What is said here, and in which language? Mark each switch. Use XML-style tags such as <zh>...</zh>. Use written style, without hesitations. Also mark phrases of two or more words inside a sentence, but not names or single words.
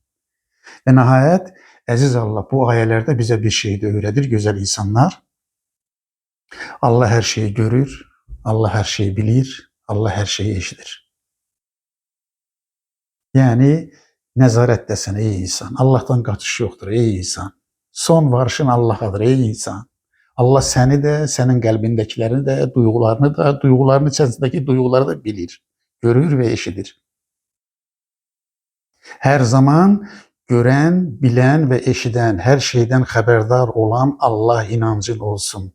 <tr>Ve nihayet Aziz Allah bu ayelerde bize bir şey de öğretir güzel insanlar. Allah her şeyi görür, Allah her şeyi bilir, Allah her şeyi eşitir.</tr> <az>Yani Nəzarətdəsən ey insan. Allahdan qaçış yoxdur ey insan. Son varışın Allahadır ey insan. Allah səni də, sənin qəlbindəkiləri də, duyğularının içərisindəki duyğuları da bilir, görür və eşidir. Hər zaman görən, bilən və eşidən, hər şeydən xəbərdar olan Allah inancın olsun.</az>